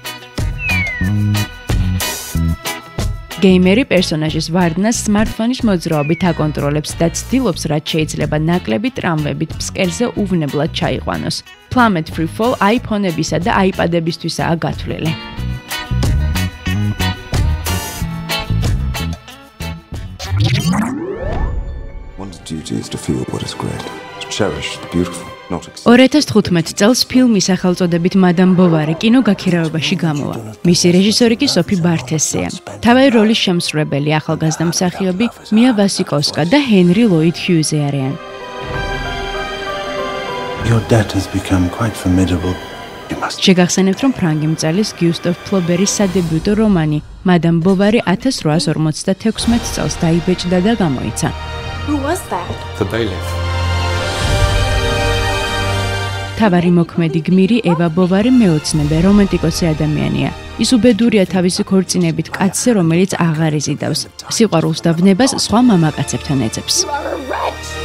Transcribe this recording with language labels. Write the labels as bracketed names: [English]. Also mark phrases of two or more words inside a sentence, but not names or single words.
[Georgian] გეიმერი პერსონაჟის ვარდნას smartphone-ის მოძრაობით აკონტროლებს და ცდილობს, რაც შეიძლება ნაკლები ტრამვებით ფსკერზე უვნებლად ჩაიყვანოს. Planet Free Fall iPhone-ებისა და iPad-ებისთვისაა გათვლილი. [English] One's duty is to feel what is great, to cherish the beautiful, not accept. [Georgian] 2015 წელს ფილმი სახელწოდებით Madam Bovary კინოგაქირავებაში გამოვა. მისი რეჟისორი კი Sophie Barthez-ია. თავი როლის შემსრულებელი ახალგაზრდა მსახიობი Mia Wasikowska და Henry Lloyd Hughes არიან. [English] Your debt has become quite formidable. You must. [Georgian] შეგახსენებთ, რომ ფრანგი მწერლის Gustave Flaubert's სადებიუტო რომანი Madam Bovary 1856 წელს დაიბეჭდა და გამოიცა. [English] Who was that? The bailiff. [Georgian] თავარი მოქმედი გმირი ევა ბოვარი მეოცნებე რომანტიკოსი ადამიანია. ის უბედურია თავისი ქორწინებით კაცზე, რომელიც აღარ იზიდავს. სიყვარულს და ვნებას სხვა მამაკაცებთან ეძებს. [English] You are a wretch.